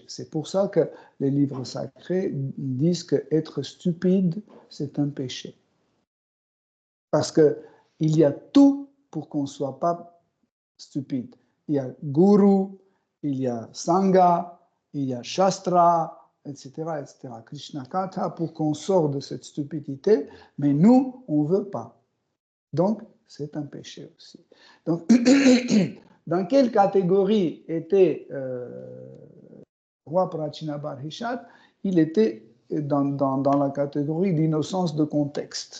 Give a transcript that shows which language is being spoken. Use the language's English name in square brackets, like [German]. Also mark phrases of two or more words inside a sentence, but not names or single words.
[French] C'est pour ça que les livres sacrés disent qu'être stupide, c'est un péché. Parce qu'il y a tout pour qu'on ne soit pas stupide. Il y a guru, il y a sangha, il y a shastra, etc., etc. Krishna Katha pour qu'on sorte de cette stupidité, mais nous, on ne veut pas. Donc, c'est un péché aussi. Donc, dans quelle catégorie était roi Prachinabarhishat? Il était dans la catégorie d'innocence de contexte.